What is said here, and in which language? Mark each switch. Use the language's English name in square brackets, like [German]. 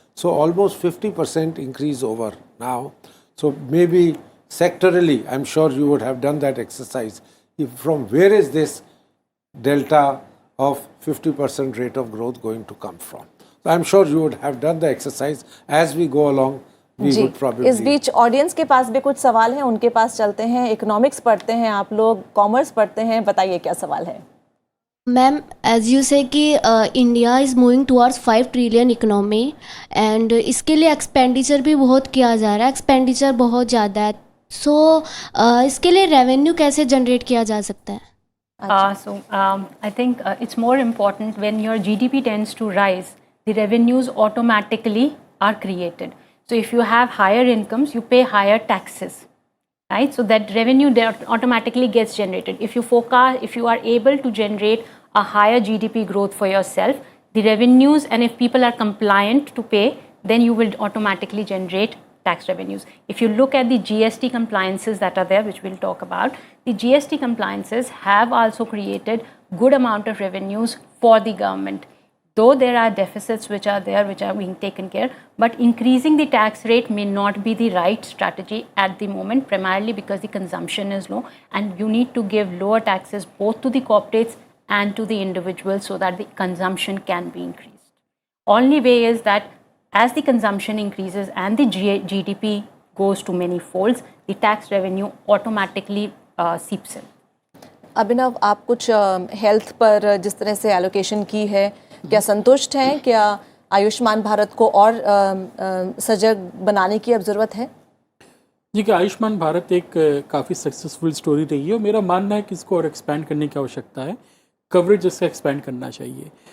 [English] So almost 50% increase over now. So maybe sectorally, I'm sure you would have done that exercise. From where is this delta of 50% rate of growth going to come from? So I'm sure you would have done the exercise. As we go along, we would probably. [Hindi] इस बीच audience के पास भी कुछ सवाल हैं, उनके पास चलते हैं। Economics पढ़ते हैं आप लोग, कॉमर्स पढ़ते हैं, बताइए क्या सवाल है? मैम, [English] as you say [Hindi] कि [English] India is moving towards 5 trillion economy [Hindi] and इसके लिए एक्सपेंडिचर भी बहुत किया जा रहा है, एक्सपेंडिचर बहुत ज़्यादा है। सो इसके लिए रेवेन्यू कैसे जनरेट किया जा सकता है? [English] I think it's more important when your GDP tends to rise, the revenues automatically are created. So if you have higher incomes, you pay higher taxes, right? So that revenue automatically gets generated. If you are able to generate a higher GDP growth for yourself, the revenues, and if people are compliant to pay, then you will automatically generate tax revenues. If you look at the GST compliances that are there, which we'll talk about, the GST compliances have also created good amount of revenues for the government. Though there are deficits which are there, which are being taken care, but increasing the tax rate may not be the right strategy at the moment, primarily because the consumption is low and you need to give lower taxes both to the corporates and to the individuals so that the consumption can be increased. Only way is that as the consumption increases and the GDP goes to many folds, the tax revenue automatically seeps in. [Hindi] अभिनव, आप कुछ health पर जिस तरह से allocation की है, क्या संतुष्ट हैं? क्या आयुष्मान भारत को और सजग बनाने की अब ज़रूरत है? जी, कि आयुष्मान भारत एक काफ़ी सक्सेसफुल स्टोरी रही है और मेरा मानना है कि इसको और एक्सपैंड करने की आवश्यकता है, कवरेज इसका एक्सपैंड करना चाहिए।